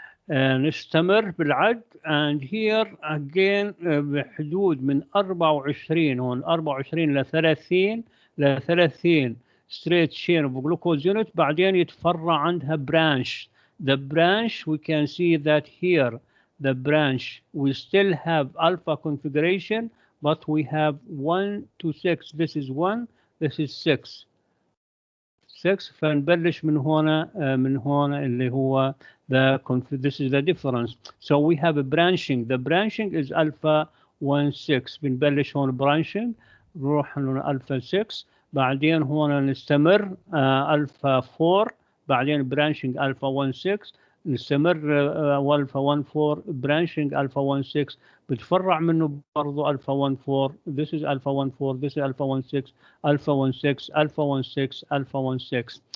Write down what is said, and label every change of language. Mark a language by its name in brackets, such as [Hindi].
[Arabic] نستمر بالعد [English] and here again [Arabic] بحدود من 24 هون 24 ل 30 [English] straight chain of glucose unit. [Arabic] بعدين يتفرع عندها branch. [English] The branch we can see that here the branch we still have alpha configuration, but we have 1 to 6. This is 1, this is 6. [Arabic] فنبلش من هنا اللي هو [English] this is the difference. So we have a branching. The branching is alpha 1,6. [Arabic] بنبلش هون branching، نروح alpha 6، بعدين هون نستمر alpha 4، بعدين branching alpha 1,6، نستمر alpha 1,4 branching alpha 1,6، بتفرع منه برضو alpha 1,4. [English] This is alpha 1,4, this is alpha 1,6, alpha 1,6, alpha 1,6, alpha 1,6.